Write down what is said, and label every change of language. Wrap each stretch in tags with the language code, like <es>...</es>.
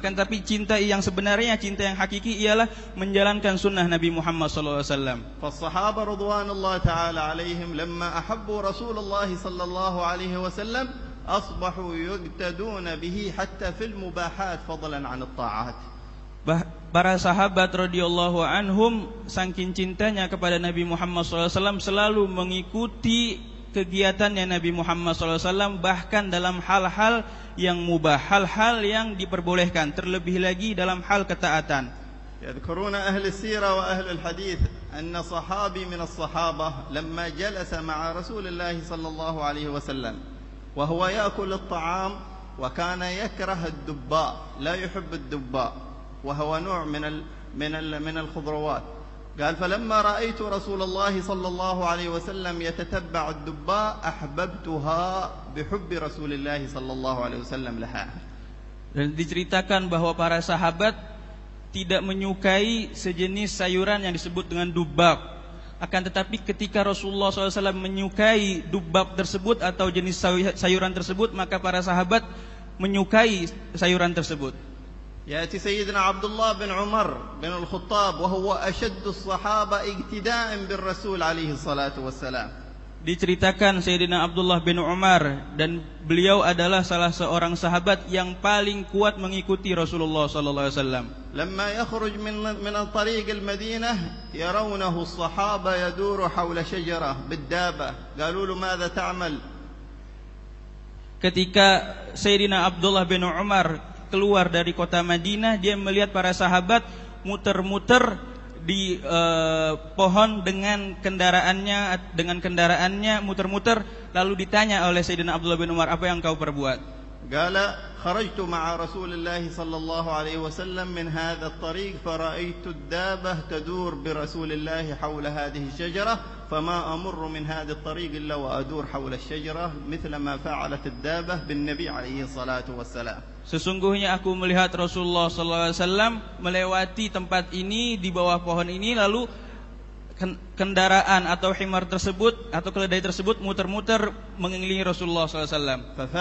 <id>Akan tetapi cinta yang sebenarnya, cinta yang hakiki ialah menjalankan sunnah Nabi Muhammad SAW.</id> <ar>فالصحابة رضوان الله تعالى عليهم لما أحبوا رسول الله صلى الله عليه وسلم أصبحوا يقتدون به حتى في المباحات فضلا عن الطاعات.</ar> <id>Para sahabat radhiyallahu anhum saking cintanya kepada Nabi Muhammad SAW selalu mengikuti kegiatannya Nabi Muhammad SAW, bahkan dalam hal-hal yang mubah, hal-hal yang diperbolehkan, terlebih lagi dalam hal ketaatan.</id> <ar>يذكرون أهل السيرة وأهل الحديث أن صحابي من الصحابة لما جلس مع رسول الله صلى الله عليه وسلم وهو يأكل الطعام وكان يكره الدباء، لا يحب الدباء وهو نوع من الخضروات. قال فلما رأيت رسول الله صلى الله عليه وسلم يتتبع الدباء أحببتها بحب رسول الله صلى الله عليه وسلم لها.</ar> <id>Dan diceritakan bahwa para sahabat tidak menyukai sejenis sayuran yang disebut dengan dubab. Akan tetapi ketika Rasulullah SAW menyukai dubab tersebut atau jenis sayuran tersebut, maka para sahabat menyukai sayuran tersebut.</id> <ar>يأتي سيدنا عبد الله بن عمر بن الخطاب وهو أشد الصحابة اقتداء بالرسول عليه الصلاة والسلام.</ar> <id>Diceritakan Sayyidina Abdullah bin Umar, dan beliau adalah salah seorang sahabat yang paling kuat mengikuti Rasulullah sallallahu alaihi wasallam.</id> <ar>لما يخرج من طريق المدينة يرونه الصحابة يدور حول شجرة بالدابة قالوا له ماذا تعمل.</ar> <id>Ketika Sayyidina Abdullah bin Umar keluar dari kota Madinah, dia melihat para sahabat muter-muter di pohon dengan kendaraannya muter-muter, lalu ditanya oleh Sayyidina Abdullah bin Umar, apa yang kau perbuat?</id> <ar>قال خرجت مع رسول الله صلى الله عليه وسلم من هذا الطريق فرأيت الدابة تدور برسول الله حول هذه الشجرة فما أمر من هذا الطريق إلا وأدور حول الشجرة مثل ما فعلت الدابة بالنبي عليه الصلاة والسلام.</ar> <id>Sesungguhnya aku melihat Rasulullah SAW melewati tempat ini, di bawah pohon ini, lalu kendaraan atau himar tersebut atau keledai tersebut muter-muter mengelilingi Rasulullah SAW.</id>